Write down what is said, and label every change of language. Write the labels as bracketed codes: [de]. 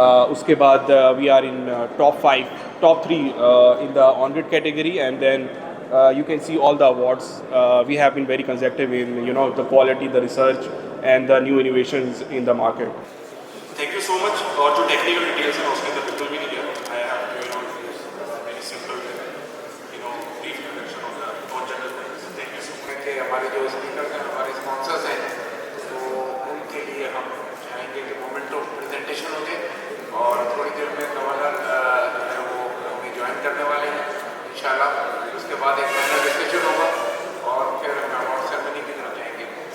[ur] اس کے بعد [en] We are in top 3 in the on-grid category, and then you can see all the awards. We have been very consecutive in the quality, the research, and the new innovations in the market. Thank you so much. [ur] اور جو technical details ہیں اس کے اندر بالکل بھی نہیں گیا. [en] I have very simple brief introduction of the non-general things. Thank you so much. [ur] کہ ہمارے جو اسپیکرز ہیں ہمارے اسپانسرز ہیں تو ان کے لیے ہم چاہیں گے کہ مومنٹ آف پریزنٹیشن ہوگی اور تھوڑی دیر میں گورنر جو ہے وہ ہمیں جوائن کرنے والے ہیں انشاءاللہ. اس کے بعد ایک پینل ڈسکشن ہوگا اور پھر ہم اوارڈ سیرمنی کی طرف جائیں گے.